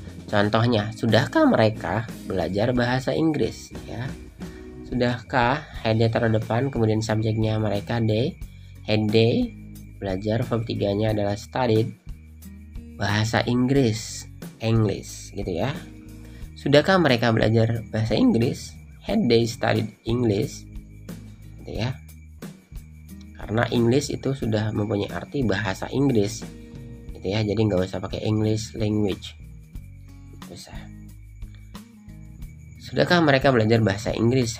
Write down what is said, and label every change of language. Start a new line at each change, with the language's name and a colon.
Indonesian: Contohnya, sudahkah mereka belajar bahasa Inggris ya? Sudahkah, head taruh depan, kemudian subjeknya mereka they, had they belajar, verb 3-nya adalah studied bahasa Inggris, English gitu ya. Sudahkah mereka belajar bahasa Inggris?
English: Had they studied English?
Indonesian: Gitu ya. Karena English itu sudah mempunyai arti bahasa Inggris. Gitu ya. Jadi nggak usah pakai English language. Usah. Sudahkah mereka belajar bahasa Inggris?